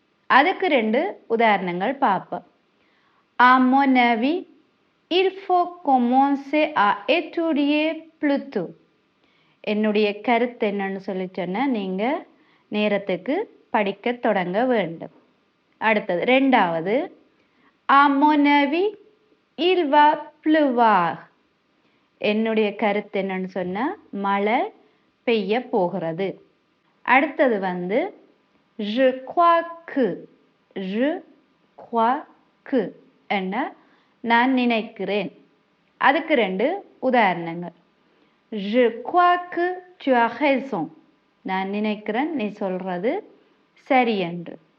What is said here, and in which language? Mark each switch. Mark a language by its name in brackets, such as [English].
[Tamil] அதுக்கு 2 உதாரணங்கள் பார்ப்போம். ஆ மொனவி [French] il faut commencer à étudier plus tôt, [Tamil] என்னுடைய கருத்து என்னன்னு சொல்லி சொன்னால் நீங்கள் நேரத்துக்கு படிக்க தொடங்க வேண்டும். அடுத்தது ரெண்டாவது, [French] à mon avis il va pleuvoir, [Tamil] என்னுடைய கருத்து என்னன்னு சொன்னால் மழை பெய்ய போகிறது. அடுத்தது [French] je crois que, je crois que [Tamil] என்ன நான் நினைக்கிறேன். அதுக்கு 2 உதாரணங்கள். [French] je crois que tu as raison, [Tamil] நான் நினைக்கிறேன் நீ சொல்கிறது சரி என்று.